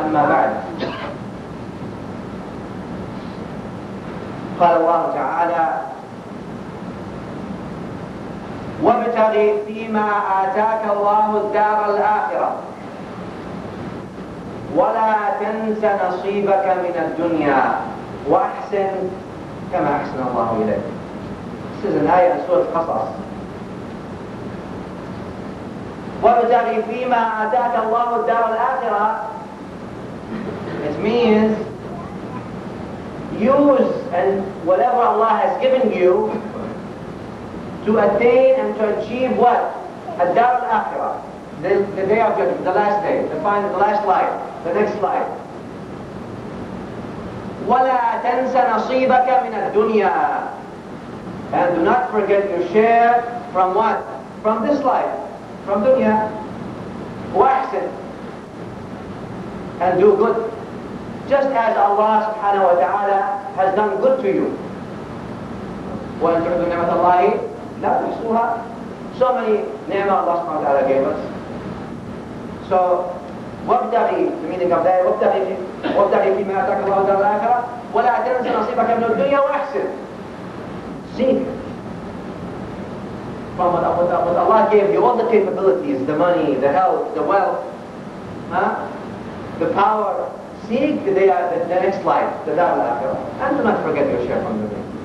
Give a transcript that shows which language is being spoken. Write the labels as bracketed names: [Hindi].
[Arabic] أما بعد، قال الله تعالى: وابتغ فيما آتاك الله الدار الآخرة ولا تنس نصيبك من الدنيا وأحسن كما أحسن الله إليك. [English] This is an ayah in Surah Qasas. [Arabic] وابتغ فيما آتاك الله الدار الآخرة. [English] It means use and whatever Allah has given you to attain and to achieve what? [Arabic] الدار الآخرة, [English] the day of judgment, the last day, the last life, the next life. [Arabic] ولا تنس نصيبك من الدنيا, [English] and do not forget your share from what? From this life, from dunya. وأحسن, and do good, just as Allah subhanahu wa ta'ala has done good to you. [Arabic] وَإِنْ تُعُدُّوا نِعْمَةَ اللَّهِ لَا تُحْصُوهَا. [English] So many ni'mah Allah subhanahu wa ta'ala gave us. So, [Arabic] وَابْتَغِي, [English] the meaning of that, [Arabic] وَابْتَغِي فِيمَا آتَاكَ اللَّهُ الدَّارَ الْآخِرَةَ وَلَا تَنْسَ نَصِيبَكَ مِنَ الدُّنْيَا وَأَحْسِنْ. [English] Seek from what Allah gave you, all the capabilities, the money, the health, the wealth, the power. Seek the next life, the Dar al-Akhirah, and do not forget your share from the dunya.